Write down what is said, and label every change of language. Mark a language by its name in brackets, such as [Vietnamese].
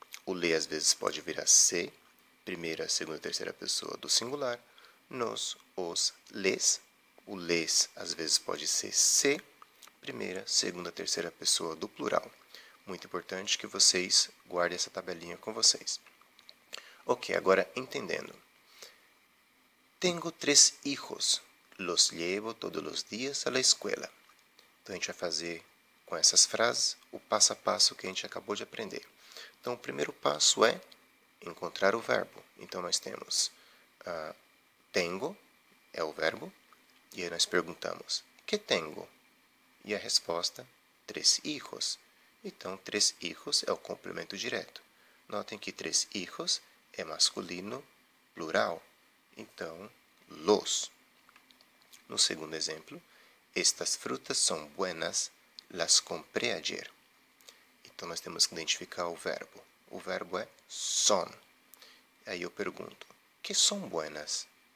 [Portuguese] O le às vezes pode virar se, primeira, segunda, terceira pessoa do singular. Nos, os, les. O les às vezes pode ser se, primeira, segunda, terceira pessoa do plural. Muito importante que vocês guardem essa tabelinha com vocês. Ok, agora entendendo. [Spanish] Tengo 3 hijos, los llevo todos los días a la escuela. [Portuguese] Então, a gente vai fazer com essas frases o passo a passo que a gente acabou de aprender. Então, o primeiro passo é encontrar o verbo. Então, nós temos tengo, é o verbo, e aí nós perguntamos, que tengo? E a resposta, 3 hijos. Então, 3 hijos é o complemento direto. Notem que 3 hijos é masculino plural. Então, los. No segundo exemplo, [Spanish] estas frutas são buenas, las compré ayer. [Portuguese] Então, nós temos que identificar o verbo. O verbo é son. Aí eu pergunto, que são buenas?